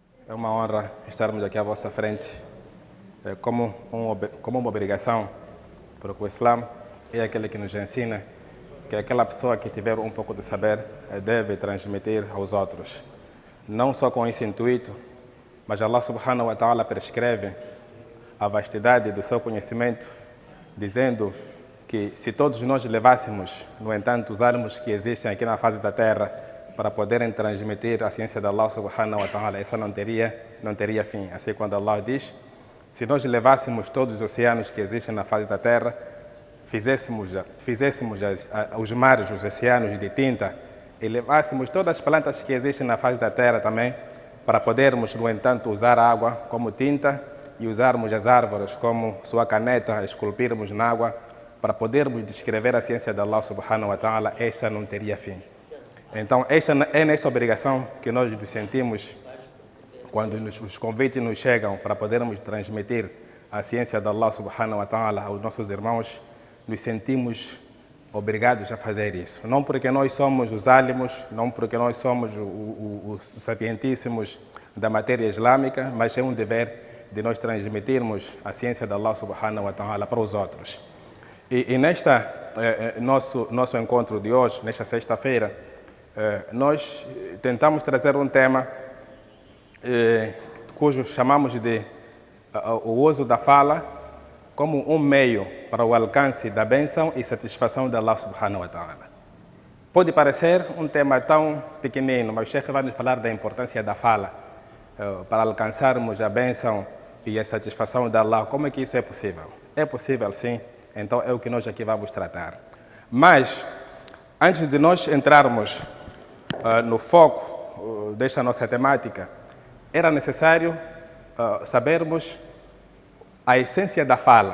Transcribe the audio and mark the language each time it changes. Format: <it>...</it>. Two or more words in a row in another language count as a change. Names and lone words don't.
<pt>É uma honra estarmos aqui à vossa frente como uma obrigação, porque o Islã é aquele que nos ensina que aquela pessoa que tiver um pouco de saber deve transmitir aos outros. Não só com esse intuito, mas Allah</pt> <ar>سبحانه وتعالى</ar> <pt>prescreve a vastidade do seu conhecimento, dizendo que se todos nós levássemos, no entanto, os ármos que existem aqui na face da terra para poderem transmitir a ciência de Allah</pt> <ar>سبحانه وتعالى,</ar> <pt>essa não teria fim. Assim, quando Allah diz, se nós levássemos todos os oceanos que existem na face da terra, fizéssemos os mares, os oceanos de tinta, e levássemos todas as plantas que existem na face da terra também, para podermos, no entanto, usar a água como tinta e usarmos as árvores como sua caneta, esculpirmos na água, para podermos descrever a ciência de Allah</pt> <ar>سبحانه وتعالى,</ar> <pt>esta não teria fim. Então, é nessa obrigação que nós nos sentimos quando os convites nos chegam para podermos transmitir a ciência de Allah</pt> <ar>سبحانه وتعالى</ar> <pt>aos nossos irmãos, nos sentimos obrigados a fazer isso. Não porque nós somos os álимos, não porque nós somos os sapientíssimos da matéria islâmica, mas é um dever de nós transmitirmos a ciência de Allah</pt> <ar>سبحانه وتعالى</ar> <pt>para os outros. E nosso encontro de hoje, nesta sexta-feira, nós tentamos trazer um tema cujo chamamos de o uso da fala como um meio para o alcance da bênção e satisfação de Allah</pt> <ar>سبحانه وتعالى.</ar> <pt>Pode parecer um tema tão pequenino, mas o Sheikh vai nos falar da importância da fala para alcançarmos a bênção e a satisfação de Allah. Como é que isso é possível? É possível, sim. Então é o que nós aqui vamos tratar. Mas, antes de nós entrarmos no foco desta nossa temática, era necessário sabermos a essência da fala.</pt>